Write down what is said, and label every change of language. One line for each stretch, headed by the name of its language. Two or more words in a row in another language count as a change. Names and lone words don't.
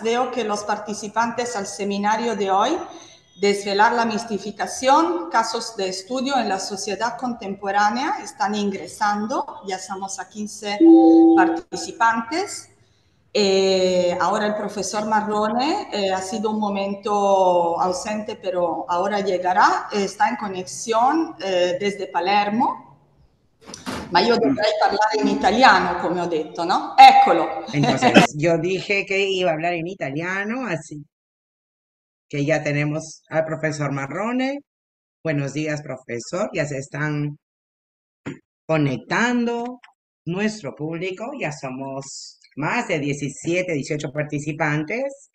Spanish: Veo que los participantes al seminario de hoy, Desvelar la mistificación, casos de estudio en la sociedad contemporánea, están ingresando. Ya estamos a 15 participantes. Ahora el profesor Marrone ha sido un momento ausente, pero ahora llegará. Está en conexione desde Palermo.
Italian: Ma io dovrei parlare in italiano, come ho detto, no? Eccolo.
Spanish: Entonces, yo dije que iba a hablar en italiano, así que ya tenemos al profesor Marrone. Buenos días, profesor. Ya se están conectando nuestro público. Ya somos más de 17, 18 participantes.